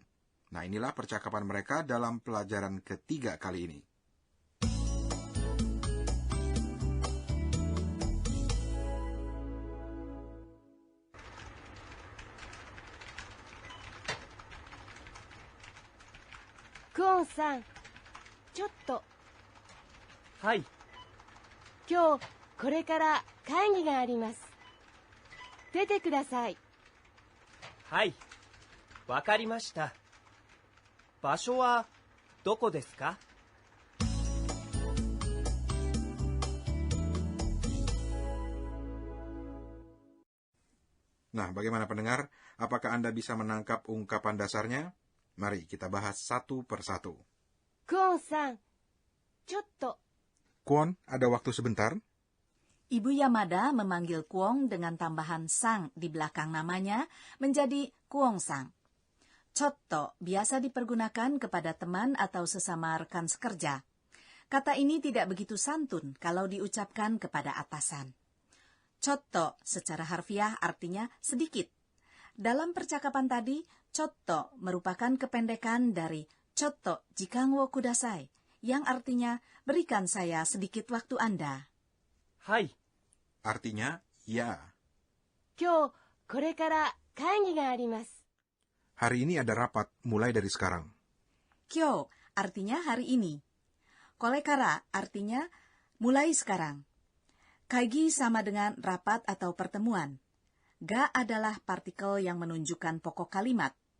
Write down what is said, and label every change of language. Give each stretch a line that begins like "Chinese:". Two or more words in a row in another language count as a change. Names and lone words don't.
Indonesian: Nah, inilah percakapan mereka dalam pelajaran ketiga kali ini.
Japanese: Kwon さん、ちょっと、はい、今日これから会議があります。出てください。はい、わかりました。場所はどこですか？
Indonesian: Nah, bagaimana pendengar? Apakah Anda bisa menangkap ungkapan dasarnya? Mari kita bahas satu persatu.
Japanese: クオンさん、ちょっと、
Indonesian: Kwon, ada waktu sebentar? Ibu Yamada memanggil Kwong dengan tambahan sang di belakang namanya menjadi Kwong-sang. Chotto biasa dipergunakan kepada teman atau sesama rekan sekerja. Kata ini tidak begitu santun kalau diucapkan kepada atasan. Chotto secara harfiah artinya sedikit. Dalam percakapan tadi, chotto merupakan kependekan dari
Japanese: ちょっと時間をください,
Indonesian: yang artinya berikan saya sedikit waktu Anda.
Japanese: はい、
Indonesian: Artinya, ya.
Japanese: 今日これから会議があります。
Indonesian: Hari ini ada rapat, mulai dari sekarang. Kyo artinya hari ini. Kolekara artinya mulai sekarang. Kaigi sama dengan rapat atau pertemuan. Ga adalah partikel yang menunjukkan pokok kalimat.